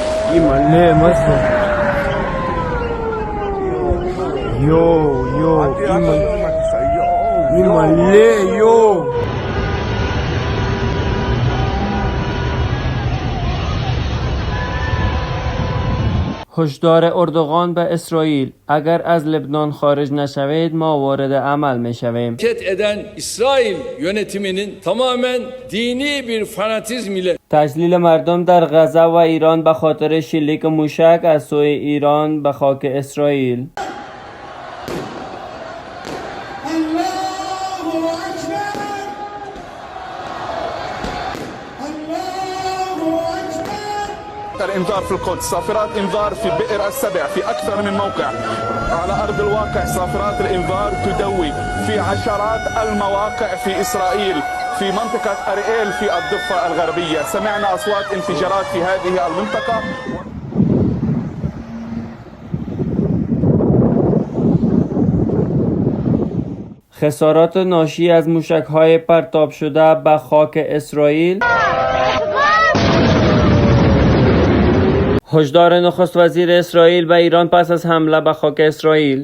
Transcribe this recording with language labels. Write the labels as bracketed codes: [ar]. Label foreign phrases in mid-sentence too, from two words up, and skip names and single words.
[fa] Imale Maslo. Yo, Imale, yo. هشدار اردوغان به اسرائیل: اگر از لبنان خارج نشوید ما وارد عمل میشویم. [tr] eden İsrail yönetiminin tamamen dini bir fanatizm ile [fa] تجلیل مردم در غزه و ایران به خاطر شلیک موشک از سوی ایران به خاک اسرائیل. [ar] انذار في القدس، صافرات انذار في بئر السبع في اكثر من موقع. على ارض الواقع صافرات الانذار تدوي في عشرات المواقع في اسرائيل، في منطقة اريئيل في الضفة الغربية. سمعنا اصوات انفجارات في هذه المنطقة. [fa] خسارات ناشی از موشک‌های پرتاب شده به خاک اسرائیل. هشدار نخست وزیر اسرائیل به ایران پس از حمله به خاک اسرائیل.